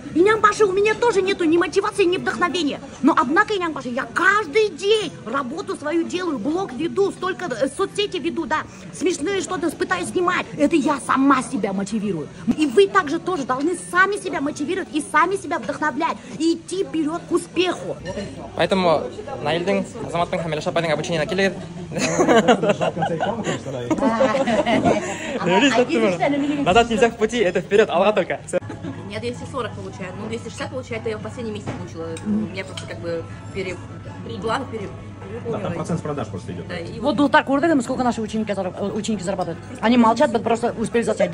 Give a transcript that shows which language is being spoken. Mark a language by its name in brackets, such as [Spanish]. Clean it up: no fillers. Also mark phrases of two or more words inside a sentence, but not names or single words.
[Russian] И Нямпаши, у меня тоже нету ни мотивации, ни вдохновения. Но однако, Нямпаши, я каждый день работу свою делаю, блог веду, столько соцсети веду, да, смешные что-то пытаюсь снимать. Это я сама себя мотивирую. И вы также тоже должны сами себя мотивировать и сами себя вдохновлять и идти вперед к успеху. [Tatar] Поэтому Наильдың, Азаматтың һәм Илеш апайдың обучениене килегез. [Russian] Назад нельзя в пути, это вперед, алға только. Я 240 получаю, ну 260 получаю, это я в последний месяц получила. Я просто как бы план Да, там процент с продаж просто идет. Вот Дултар, сколько наши ученики зарабатывают? Они молчат, просто успели засчитать.